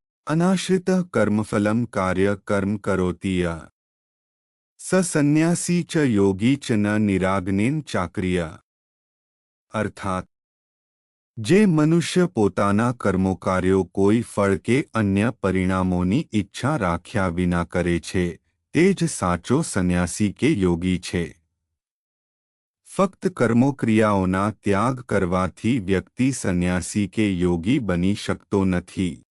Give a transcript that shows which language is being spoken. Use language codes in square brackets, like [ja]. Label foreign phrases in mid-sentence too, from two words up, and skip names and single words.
[sa] अनाश्रितः कर्मफलं कार्य कर्म करोति यः स संन्यासी च योगी च न निराग्नेन चाक्रिय। [gu] अर्थात જે મનુષ્ય પોતાના કર્મો કાર્યો કોઈ ફળ કે અન્ય પરિણામોની ઈચ્છા રાખ્યા વિના કરે છે તે જ સાચો સંન્યાસી કે યોગી છે। ફક્ત કર્મો ક્રિયાઓના ત્યાગ કરવાથી વ્યક્તિ સંન્યાસી કે યોગી બની શકતો નથી।